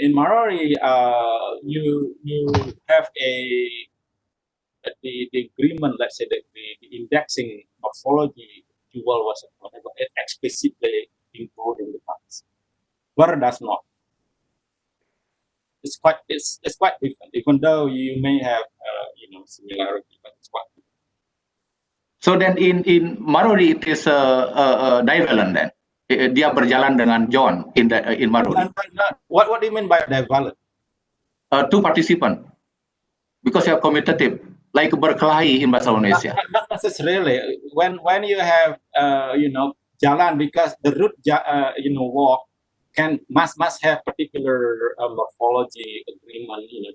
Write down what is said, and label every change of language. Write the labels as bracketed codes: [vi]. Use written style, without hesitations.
[en] In Marori, you have the agreement, let's say that the indexing morphology dual was whatever, it explicitly included in the parts. Ber does not. It's quite different, even though you may have similarity, but it's quite different. So then in Marori it is divalent then. [id] dia berjalan dengan John in Maruri. [en] What do you mean by divalent? Two participant, because you are commutative, like berkelahi in bahasa Indonesia. Not necessarily. When you have jalan, because the route walk must have particular morphology agreement.